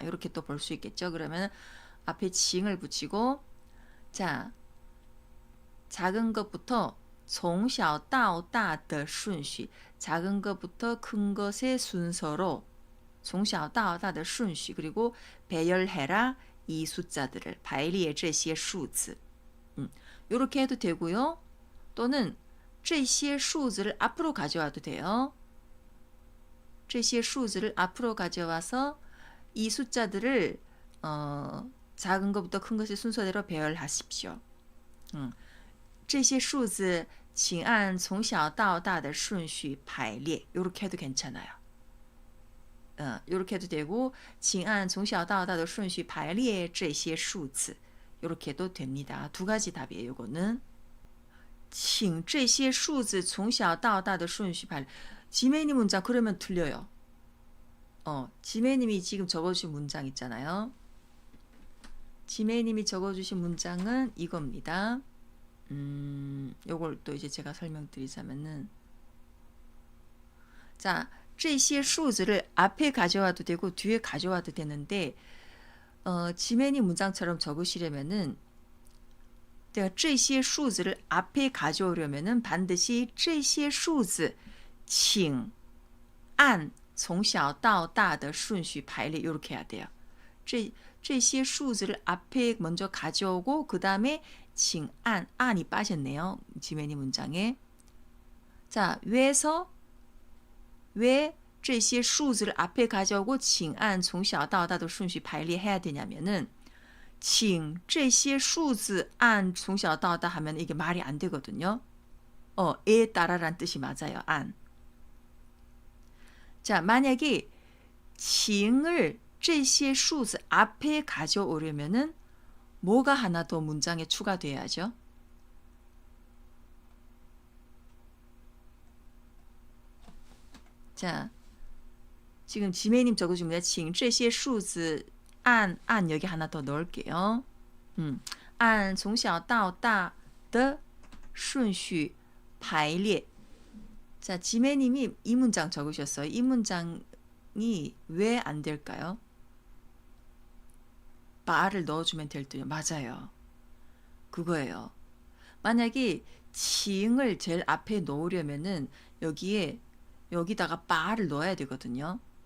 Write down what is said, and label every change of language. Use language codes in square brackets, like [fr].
[ko] 이렇게 또 볼 수 있겠죠. 그러면 앞에 请을 붙이고 자, 작은 것부터 [zh] 从小到大的顺序 [ko] 작은 것부터 큰 것의 순서로 从小到大的顺序 그리고 배열해라 이 숫자들을 [zh] 排列这些数字 [ko] 이렇게 해도 되고요. 또는 [zh] 这些数字 [ko] 를 앞으로 가져와도 돼요. [zh] 这些数字 [ko] 를 앞으로 가져와서 이 숫자들을 작은 것부터 큰 것의 순서대로 배열하십시오. [zh] 这些数字请按从小到大的顺序排列 [ko] 이렇게 해도 괜찮아요. 이렇게 해도 되고 [zh] 请按从小到大的顺序排列这些数字 [ko] 이렇게 해도 됩니다.두 가지 답이에요. 이거는 [zh] 请这些数字从小到大的顺序排列 [ko] 지메이님 문장 그러면 틀려요. 지메이님이 지금 적어주신 문장 있잖아요. 지메이님이 적어주신 문장은 이겁니다. 요걸 또 이제 제가 설명드리자면은 자, [zh] 这些数字 [ko] 를 앞에 가져와도 되고 뒤에 가져와도 되는데 지메니 문장처럼 적으시려면은 내가 [zh] 这些数字 [ko] 를 앞에 가져오려면은 반드시 [zh] 这些数字请按从小到大的顺序排列 [ko] 이렇게 해야 돼요. [zh] 这些数字 [ko] 를 앞에 먼저 가져오고 그 다음에 [zh] 请按 [ko] 안이 빠졌네요. 지메니 문장에. 자, 왜 [zh] 这些数字 [ko] 를 앞에 가져오고 [zh] 请按从小到大的顺序排列 [ko] 해야 되냐면은 [zh] 请这些数字按从小到大 [ko] 하면 이게 말이 안 되거든요. 에 따라란 뜻이 맞아요. 안. 자, 만약에 请을 [zh] 这些数字 [ko] 앞에 가져오려면은 뭐가 하나 더 문장에 추가돼야죠? 자, 지금 지메님 적어줍니다. [zh] 请这些数字 [ko] 안 여기 하나 더 넣을게요. [zh] 按从小到大的顺序排列. [ko] 자, 지메님이 이 문장 적으셨어요. 이 문장이 왜 안 될까요? 바를 넣어주면 될 듯요. 맞아요. 그거예요. 만약에 请을 제일 앞에 놓으려면은 여기다가 바를 넣어야 되거든요.